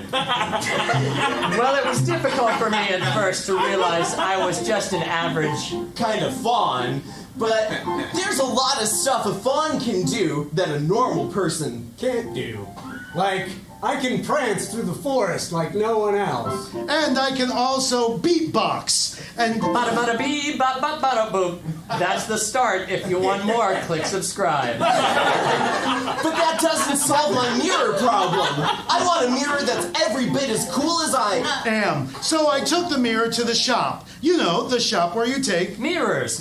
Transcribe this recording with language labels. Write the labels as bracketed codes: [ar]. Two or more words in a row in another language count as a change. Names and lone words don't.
[en] Well, it was difficult for me at first to realize I was just an average kind of fawn, but there's a lot of stuff a fawn can do that a normal person can't do. Like I can prance through the forest like no one else. And I can also beatbox. And bada bada bee, ba ba bada boom. That's the start. If you want more, click subscribe. But that doesn't solve my mirror problem. I want a mirror that's every bit as cool as I am. So I took the mirror to the shop. You know, the shop where you take mirrors.